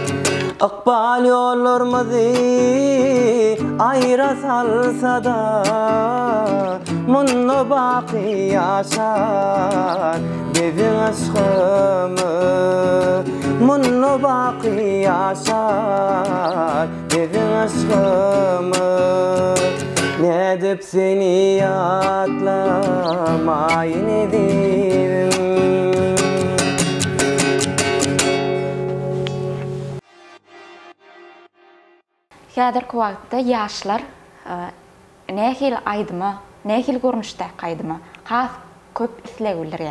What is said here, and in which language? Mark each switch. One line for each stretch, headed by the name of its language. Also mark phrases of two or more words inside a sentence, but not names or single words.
Turkmen: Akbal yollarımızı ayra salsa da munno baki yaşar bizim aşkımız. Munno baki yaşar bizim aşkımız. Ne dep seni atlamayın edivim. Häzirki wagtda ýaşlar nähil aýdyma, nähil görnüşde aýdyma has köp islegildir.